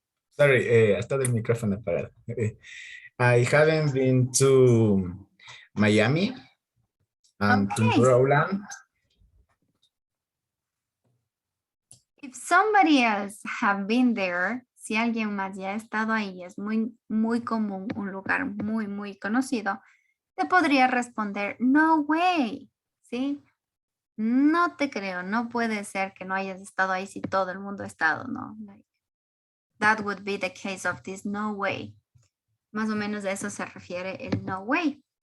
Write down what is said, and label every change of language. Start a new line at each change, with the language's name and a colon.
Spanish: Sorry, hasta el micrófono apagado.
English: I haven't been to Miami and Tomorrowland. If somebody else have been there,
Spanish: si alguien más ya ha estado ahí, es muy común, un lugar muy conocido, te podría responder,
English: no way,
Spanish: ¿sí? No te creo, no puede ser que no hayas estado ahí si todo el mundo ha estado, ¿no?
English: Like, that would be the case of this no way.
Spanish: Más o menos a eso se refiere el no way.